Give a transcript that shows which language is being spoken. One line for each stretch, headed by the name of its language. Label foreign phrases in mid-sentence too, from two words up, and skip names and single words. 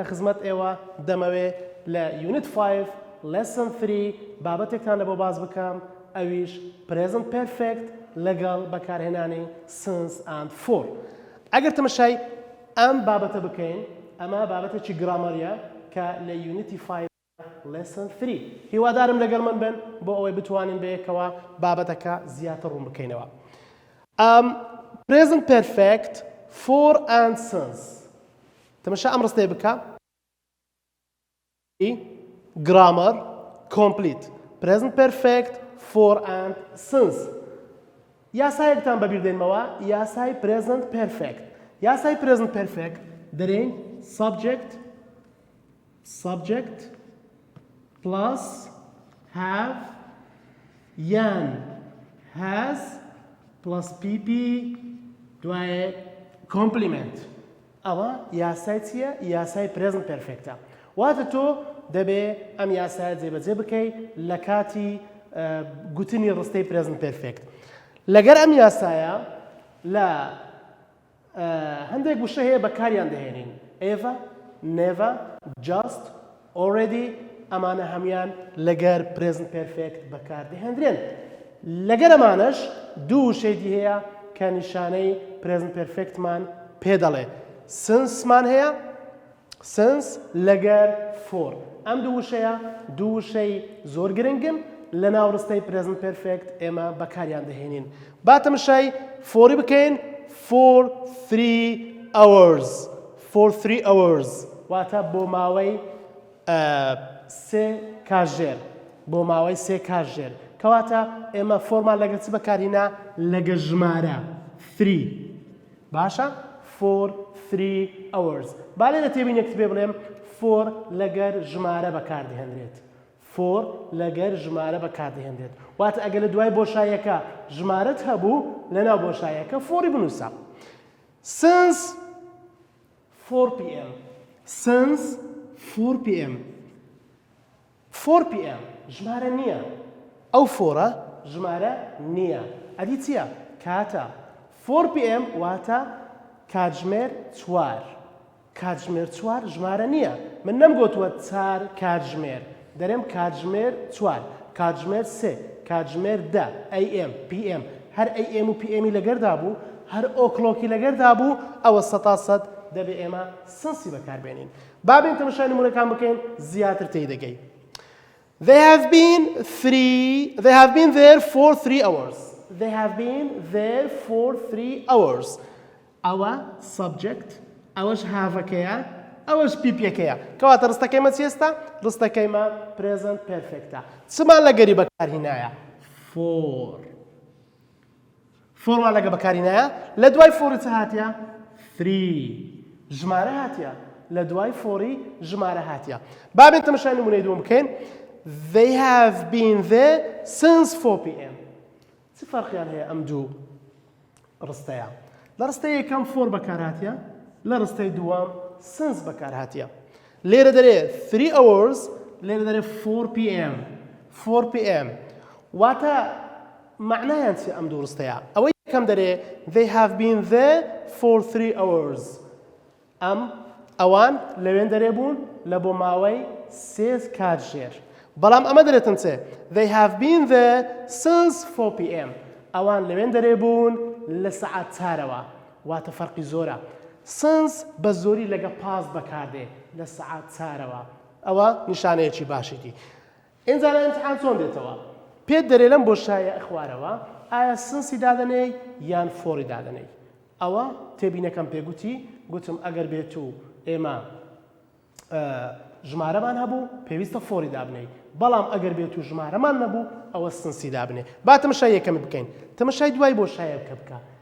Central Kurdish: خزمەت ئێوە دەمەوێت لە یونیت 5 لەسن 3 بابەتێکتان لەبۆ باز بکەم ئەویش
English: present perfect
Central Kurdish: لەگەڵ بەکارهێنانی
English: since and for
Central Kurdish: ئەگەر تەمەشای ئەم بابەتە بکەین ئەمە بابەتێکی گرامەریە کە لە یونیتی 5 lesson 3 هیوادارم لەگەڵ من بن بۆ ئەوەی بتوانین بەیەکەوە بابەتەکە زیاتر ڕوون بکەینەوە.
English: Present perfect for and since.
Central Kurdish: تەماشا ئەم ڕستەیە بکە.
English: Grammar complete. Present perfect for and since.
Central Kurdish: یاسایەکتان بەبیردێنمەوە یاسای
English: present perfect.
Central Kurdish: یاسای
English: present perfect
Central Kurdish: دەرێن
English: subject plus have
Central Kurdish: yan
English: has plus pp
Central Kurdish: دوایە complement ئەوە یاسای چییە؟ یاسای
English: present perfectە
Central Kurdish: واتە تۆ دەبێ ئەم یاسایە جێبەجێ بکەی لە کاتی گوتنی ڕستەی present perfect لەگەر ئەم یاسایە لە هەندێک وشە هەیە بەکاریان دەهێنین
English: ever never just already
Central Kurdish: ئەمانە هەمیان لەگەر present perfect بەکاردەهێنرێن لەگەر ئەمانەش دوو وشەیەکی هەیە کە نیشانەی
English: present perfectمان
Central Kurdish: پێ دەڵێ sinceمان هەیە since لەگەر for ئەم دوو وشەیە دوو وشەی زۆر گرنگن لە ناو ڕستەی
English: present perfect
Central Kurdish: ئێمە بەکاریان دەهێنین با تەماشای فۆری بکەین
English: for 3 hours
Central Kurdish: واتە بۆ ماوەی سێ کاتژێر بۆ ماوەی سێ کاتژێر کەواتە ئێمە فۆرمان لەگەڵ چ بەکارهێنا لەگە ژمارە 3 باشە
English: for 3 hours
Central Kurdish: با لێرە تێبینێک بێ بڵێم for لەگەر ژمارە بەکاردەهێنرێت for لەگەر ژمارە بەکاردەهێنرێت واتە ئەگەر لە دوای بۆشاییەکە ژمارەت هەبوو لەناو بۆشاییەکە فۆری بنووسە
English: since 4 pm since 4 pm 4 pm
Central Kurdish: ژمارە نییە ئەو فۆرە ژمارە نییە ئەدی چییە؟ کاتە 4 pm واتە کاتژمێر 4 کاتژمێر 4 ژمارە نییە من نەمگوتووە 4 کاتژمێر دەرێم کاتژمێر 4 کاتژمێر 3 کاتژمێر 10
English: am pm
Central Kurdish: هەر am و pmi لەگەردا بوو هەر ئۆکلۆکی لەگەردا بوو ئەوە 100% دەبێ ئێمە سنسی بەکاربێنین بابین تەماشای نمونەکان بکەین زیاتر تێدەگەی
English: They have been there for 3 hours.
Central Kurdish: They have been there for 3 hours. ئەوە subject ئەوەش have-ەکەیە ئەوەش pp-ەکەیە کەواتە ڕستەکەیمە چێستە؟ ڕستەکەیمە
English: present perfectە
Central Kurdish: چمان لەگەری بەکارهێنایە؟ for فۆرمان لەگە بەکارهێنایە لە دوای فۆری چ هاتیە؟ 3 ژمارە هاتیە لە دوای فۆری ژمارە هاتیە بابێن تەماشای نمونەی دووەم بکەین
English: They have been there since 4 pm
Central Kurdish: چ فەرقیان هەیە ئەم دوو ڕستەیە لە ڕستەی یەکەم فۆر بەکار هاتیە لە ڕستەی دووەم since بەکار هاتیە لێرە دەرێ
English: 3 hours
Central Kurdish: لێرە دەرێ 4 pm واتە معنایان چی ئەم دوو ڕستەیە ئەوەی یەکەم دەرێ
English: They have been there for 3 hours
Central Kurdish: ئەوان لەوێن دەرێ بوون لە بۆ ماوەی سێ کاتژێر بەڵام ئەمە دەرێتن چێ
English: They have been there since 4 pm
Central Kurdish: ئەوان لەوێن دەرێ بوون لە سەعات 4ەوە واتە فەرقی زۆرە since بە زۆری لەگە پاس بەکاردێ لە سەعات 4ەوە ئەوە نیشانەیەکی باشیتی ئینجا لە ئیمتحان چۆن دێتەوە پێت دەرێ لەم بۆشایە ئەخوارەوە ئایا سنسی دادەنەی یان فۆری دادەنەی ئەوە تێبینەکەم پێگوتی گوتم ئەگەر بێت و ئێمە ژمارەمان هەبوو پێویستە فۆری دابنەی بەڵام ئەگەر بێت و ژمارەمان نەبوو ئەوە سنسی دابنێ با تەماشای یەکەمی بکەین تەماشای دوای بۆشایە بکە